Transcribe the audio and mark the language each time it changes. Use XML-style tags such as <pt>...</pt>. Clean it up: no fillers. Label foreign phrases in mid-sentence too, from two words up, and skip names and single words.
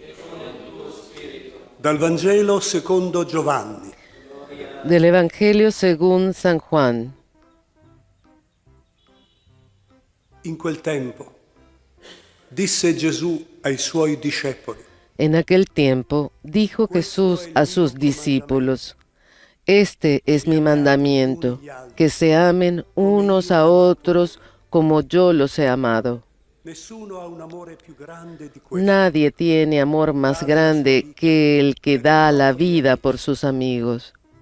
<it>Dal Vangelo secondo Giovanni.</it> <es>Del Evangelio según San Juan.</es> <it>In quel tempo disse Gesù ai suoi discepoli:</it> <es>En aquel tiempo dijo Jesús a sus discípulos: Este es mi mandamiento, que se amen unos a otros como yo los he amado. Nadie tiene amor más grande que el que da la vida por sus amigos.</es>